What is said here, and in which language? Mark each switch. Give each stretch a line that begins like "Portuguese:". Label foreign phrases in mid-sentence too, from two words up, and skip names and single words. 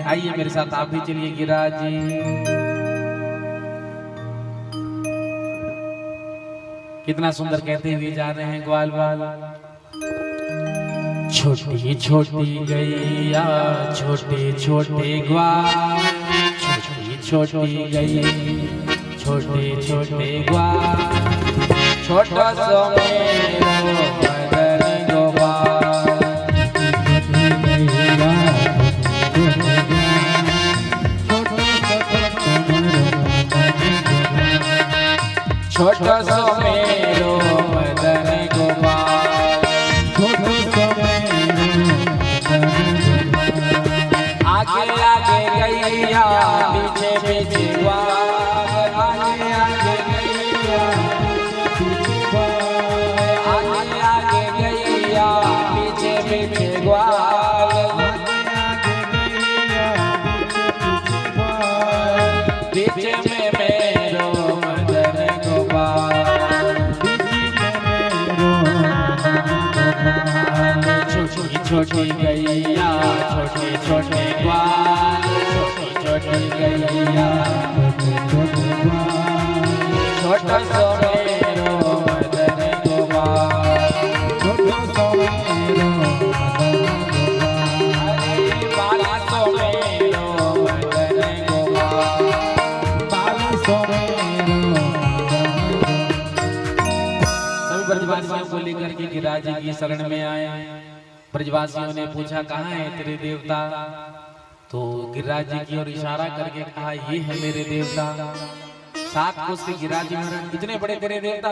Hindi: आइए मेरे साथ आप भी चलिए गिरिराज जी। कितना सुंदर कहते हुए जा रहे हैं ग्वाल वाल।
Braj: छोटी छोटी गैया छोटे छोटे ग्वाल, छोटी छोटी गैया छोटे छोटे ग्वाल, छोटा सो मेरो मदन गोपाल। छोटो सो मेरो मदन गोपाल, छोटो सो मेरो आगे आगे गैया पीछे पीछे ग्वाल, आगे आगे गैया आगे आगे गैया पीछे पीछे ग्वाल, पीछे में मेरो मदन गोपाल, छोटी छोटी गैया छोटे छोटे ग्वाल, छोटी छोटी गैया छोटा सो मेरो मदन गोपाल, छोटो सो मेरो अरे बाला सो मेरो मदन गोपाल, बाल सो मेरो
Hindi: सभी ब्रजवासियों को लेकर के गिरिराज जी की शरण में आए। ब्रजवासियों ने पूछा कहाँ है तेरे देवता, तो गिरिराज जी की ओर इशारा करके कहा ये है मेरे देवता। 7 कोस के गिरिराज जी महाराज, इतने बड़े तेरे देवता।